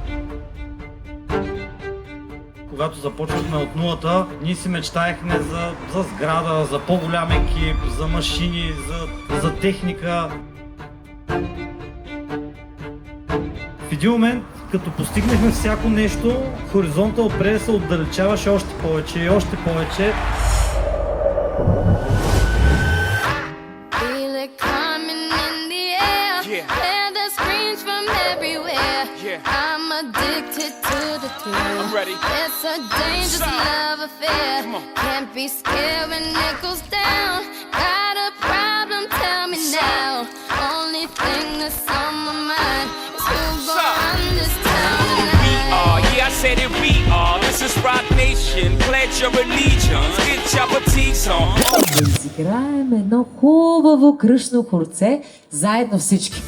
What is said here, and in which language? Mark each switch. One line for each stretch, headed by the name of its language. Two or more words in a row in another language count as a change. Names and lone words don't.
Bulgarian: Когато започвахме от нулата, ние си мечтаехме за сграда, за по-голям екип, за машини, за техника. В един момент, като постигнахме всяко нещо, хоризонта отпред се отдалечаваше още повече и още повече.
English: Addicted to the thrill. I'm ready. It's a dangerous love affair. Can't be scared when it goes down. Got a problem? Tell me now. Only thing that's on my mind is who's gonna run this town tonight. We are, yeah, I said it. We are. This is Rock Nation. Pledge your allegiance. Get your boutiques on.
Bulgarian: Да изиграем едно хубаво кръшно хорце заедно всички.